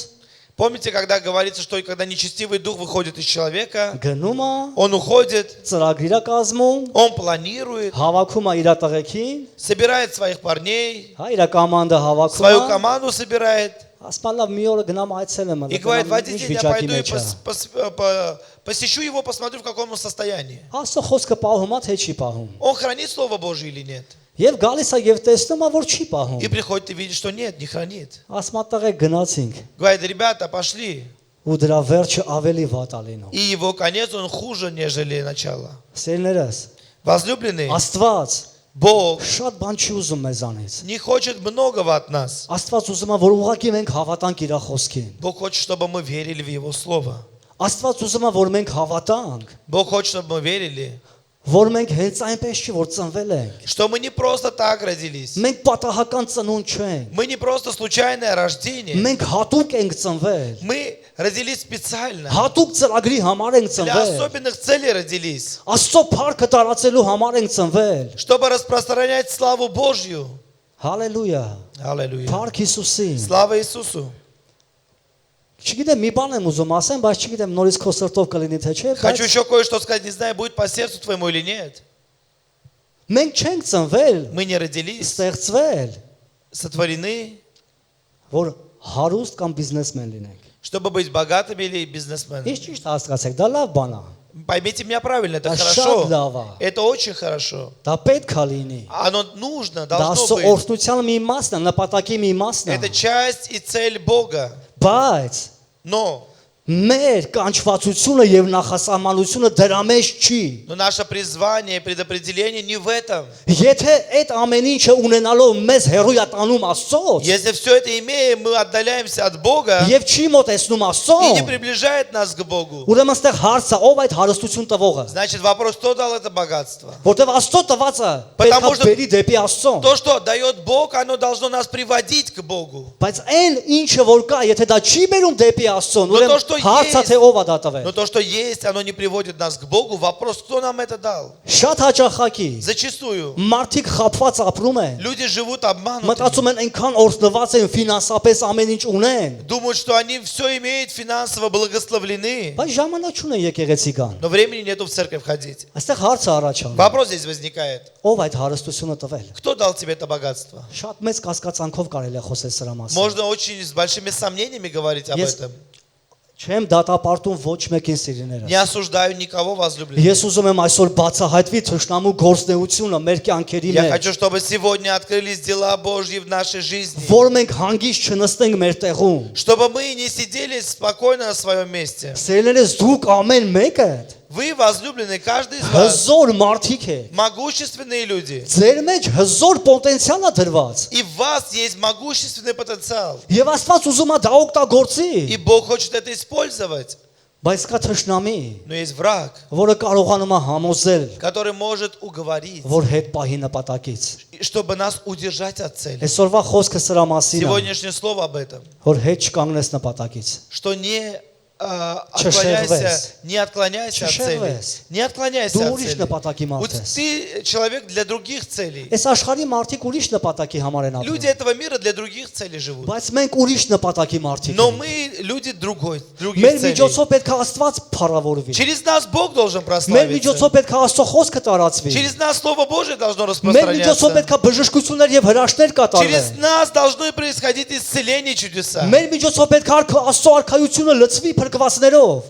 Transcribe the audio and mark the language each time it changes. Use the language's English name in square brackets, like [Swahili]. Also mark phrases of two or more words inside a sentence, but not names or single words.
[Russian] Помните, когда говорится, что когда нечестивый дух выходит из человека, [Armenian] գնում է, [Russian] он уходит, [Armenian] ծրագիր է կազմում, [Russian] он планирует, [Armenian] հավաքում է իր տղեկին, [Russian] собирает своих парней, [Armenian] հա իր կամանդը հավաքում [Russian] свою [Armenian] է, [Russian] команду собирает [Armenian] ասում է լավ մի օրը գնամ այցելեմ, [Russian] и говорит, в один [Armenian] ինչ [Russian] день я [Armenian] վիճակի [Russian] пойду и [Armenian] մեջ է։ [Russian] посещу его, посмотрю, в каком он состоянии. [Armenian] Աստծո խոսքը պահում է, թե չի պահում։ [Russian] Он хранит Слово Божие или нет? [Armenian] Եվ գալիս է եւ տեսնում է, որ չի պահում։ [Russian] И приходит и видит, что нет, не хранит. [Armenian] Ասում է տղեկ գնացինք, [Russian] Говорит, ребята, пошли. [Armenian] ու դրա վերջը ավելի վատ է լինում։ [Russian] И его конец, он хуже, нежели начало. [Armenian] Սերներս, [Russian] Возлюбленные, [Armenian] Աստված [Russian] Бог [Armenian] շատ բան չի ուզում մեզանից։ [Russian] не хочет многого от нас. [Armenian] Աստված ուզում է, որ ուղղակի մենք հավատանք իր խոսքին։ [Russian] Бог хочет, чтобы мы верили в Его Слово. [Armenian] Աստված ուզում է, որ մենք հավատանք, [Russian] Бог хочет, чтобы мы верили, [Armenian] որ մենք հենց այնպես չի, որ ծնվել ենք։ [Russian] что мы не просто так родились. [Armenian] Մենք պատահական ծնունդ չենք։ [Russian] Мы не просто случайное рождение. [Armenian] Մենք հատուկ ենք ծնվել։ [Russian] Мы родились специально. [Armenian] Հատուկ ծրագրի համար ենք [Russian] Для [Armenian] ծնվել։ [Russian] особенных целей родились. [Armenian] Աստծո փառքը տարածելու համար ենք ծնվել։ [Russian] Чтобы распространять славу Божью. [Armenian] Հալելույա։ [Russian] Аллилуйя. [Armenian] Փառք Հիսուսին։ [Russian] Слава Иисусу. [Armenian] Չգիտեմ, մի բան եմ ուզում ասեմ, բայց չգիտեմ նորից քո սրտով կլինի թե չէ, [Russian] Хочу [Armenian] բայց [Russian] еще кое-что сказать, не знаю, будет по сердцу твоему или нет. [Armenian] մենք չենք ծնվել, [Russian] Мы не родились, [Armenian] ստեղծվել, [Russian] сотворены, [Armenian] որ հարուստ կամ բիզնեսմեն լինենք։ [Russian] чтобы быть богатыми или бизнесменами. [Armenian] Ինչ ճիշտ հասկացեք, դա լավ բան է։ [Russian] Поймите меня правильно, это А хорошо. шадлава. Это очень хорошо. [Armenian] Դա պետք է լինի։ [Russian] Оно нужно, [Armenian] Դա [Russian] должно [Armenian] Աստծո [Russian] быть. [Armenian] օրհնության մի մասն է, նպատակի մի մասն [Russian] Это [Armenian] է։ [Russian] часть и цель Бога. [Armenian] Բայց [Russian] Но [Armenian] մեր կանչվածությունը եւ նախասահմանությունը դրա մեջ չի։ [Russian] наше призвание, предопределение не в этом. [Armenian] Եթե այդ ամեն ինչը ունենալով մեզ հերույա տանում Աստծոց, [Russian] Если все это имеем, мы отдаляемся от Бога [Armenian] եւ չի մոտեցնում [Russian] и не [Armenian] Աստծուն, [Russian] приближает нас к Богу. [Armenian] ուրեմն ստեղ հարցը ով այդ հարստություն տվողը։ [Russian] Значит, вопрос, кто дал это богатство? [Armenian] Որտեւ Աստծո տվածը [Russian] Потому [Armenian] պետք է [Russian] что- [Armenian] բերի դեպի Աստծուն։ [Russian] То, что дает Бог, оно должно нас приводить к Богу. [Armenian] Բայց այն ինչը որ կա, եթե դա չի բերում դեպի Աստծուն, [Russian] Но то, [Armenian] ուրեմն [Russian] что [Armenian] հարցը [Russian] есть- [Armenian] թե ով է դա տվել։ [Russian] Но то, что есть, оно не приводит нас к Богу. Вопрос, кто нам это дал? [Armenian] Շատ հաճախակի [Russian] Зачастую [Armenian] մարդիկ խափված ապրում են։ [Russian] люди живут обманутыми. [Armenian] Մտածում են այնքան օրհնված են ֆինանսապես ամեն ինչ ունեն, [Russian] Думают, что они все имеют финансово благословлены. [Armenian] բայց ժամանակ չունեն եկեղեցի կան։ [Russian] Но времени нету в церковь ходить. [Armenian] Այստեղ հարցը առաջանում։ [Russian] Вопрос здесь возникает. [Armenian] Ով այդ հարստությունը տվել։ [Russian] Кто дал тебе это богатство? [Armenian] Շատ մեծ կասկածանքով կարելի է խոսել սրա մասին։ [Russian] Можно очень с большими сомнениями говорить об этом. [Armenian] Չեմ դատապարտում ոչ մեկին սիրիները։ [Russian] Не осуждаю никого, возлюбленных. [Armenian] Ես ուզում եմ այսօր բացահայտվի թշնամու գործնեությունը մեր կյանքերի [Russian] Я [Armenian] մեջ, [Russian] хочу, чтобы сегодня открылись дела Божьи в нашей жизни. [Armenian] որ մենք հանգիստ չնստենք մեր տեղում։ [Russian] Чтобы мы не сидели спокойно на своем месте. [Armenian] Սիրելիներս դուք ամեն մեկը [Russian] Вы, возлюбленные, каждый из вас, [Armenian] հզոր մարդիկ եք։ [Russian] могущественные люди. [Armenian] Ձեր մեջ հզոր պոտենցիալ է դրված։ [Russian] И в вас есть могущественный потенциал. [Armenian] Եվ Աստված ուզում է դա օգտագործի։ [Russian] И Бог хочет это использовать. [Armenian] Բայց կա թշնամի, [Russian] Но есть враг, [Armenian] որը կարողանում է համոզել, [Russian] который может уговорить, [Armenian] որ հետ պահի նպատակից։ [Russian] чтобы нас удержать от цели. [Armenian] Այսօրվա խոսքը սրա մասին է, [Russian] Сегодняшнее слово об этом. [Armenian] որ հետ չկանգնես нպատակից։ [Russian] Что не [Armenian] Չշեղվես. [Russian] не отклоняйся от цели. [Armenian] Չշեղվես. [Russian] Не отклоняйся [Armenian] Դու [Russian] от [Armenian] ուրիշ [Russian] цели. [Armenian] նպատակի մարդ [Russian] Вот [Armenian] ես։ [Russian] ты человек для других целей. [Armenian] Այս աշխարհի մարդիկ ուրիշ նպատակի համար են [Russian] Люди [Armenian] ապրում։ [Russian] этого мира для других целей живут. [Armenian] Բայց մենք ուրիշ нպատակի մարդիկ [Russian] Но [Armenian] ենք։ [Russian] мы люди других [Armenian] Մեր [Russian] целей. [Armenian] միջոցով պետք է Աստված փառավորվի։ [Russian] Через нас Бог должен [Armenian] Մեր [Russian] прославиться. [Armenian] միջոցով պետք է Աստծո խոսքը տարածվի։ [Russian] Через нас Слово Божие должно [Armenian] Մեր միջոցով [Russian] распространяться. [Armenian] պետք է բժշկություններ եւ հրաշքներ կատարվեն։ [Russian] Через нас должны происходить исцеление чудеса. [Armenian] Մեր միջոցով պետք է Աստծո արքայությունը լցվի փրկվածներով։